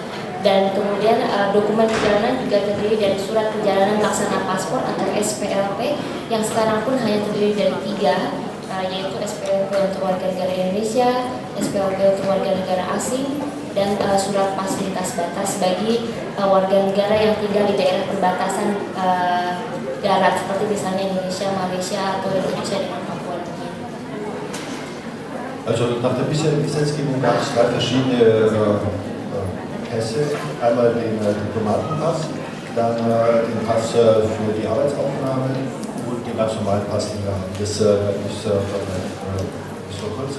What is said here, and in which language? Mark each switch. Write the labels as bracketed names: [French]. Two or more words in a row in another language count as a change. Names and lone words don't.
[Indonesian] Dan kemudian dokumen perjalanan juga terdiri dari surat perjalanan laksana paspor atau SPLP yang sekarang pun hanya terdiri dari 3, yaitu SPLP untuk warga negara Indonesia, SPLP untuk warga negara asing, dan surat fasilitas batas bagi warga negara yang tinggal di daerah perbatasan darat seperti misalnya Indonesia, Malaysia, atau Indonesia dengan Papua. [German] Also nach der bisherigen Gesetzgebung gab es 2 verschiedene Pässe, einmal den Diplomatenpass, dann den Pass für die Arbeitsaufnahme und den ganz normalen Pass, den wir haben. Das ist vor kurzem.